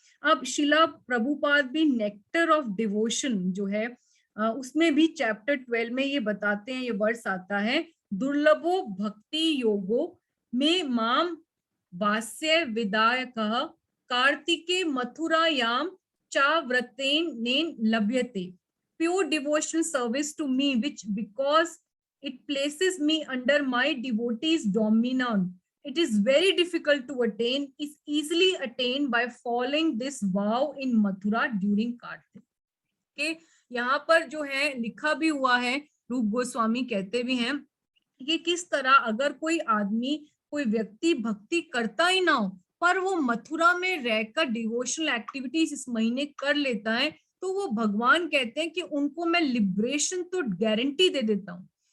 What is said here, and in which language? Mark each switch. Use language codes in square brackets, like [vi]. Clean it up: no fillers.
[hi] अब शिला प्रभुपाद भी nectar of devotion जो है उसमें भी चैप्टर 12 में ये बताते हैं, ये वर्ड्स आता है, [sa] दुर्लभो भक्ति योगो में माम वास्य विदायकः कार्तिके मथुरायाम चाव्रतेन नेन लभ्यते। [en] Pure devotional service to me which because it places me under my devotee's dominion. It is very difficult to attain, is easily attained by following this vow in Mathura during Kartik. [hi] के यहाँ पर जो है लिखा भी हुआ है, रूप गोस्वामी कहते भी हैं कि किस तरह अगर कोई आदमी, कोई व्यक्ति भक्ति करता ही ना हो पर वो मथुरा में रहकर डिवोशनल एक्टिविटीज इस महीने कर लेता है, तो वो भगवान कहते हैं कि उनको मैं लिबरेशन तो गारंटी दे देता हूँ।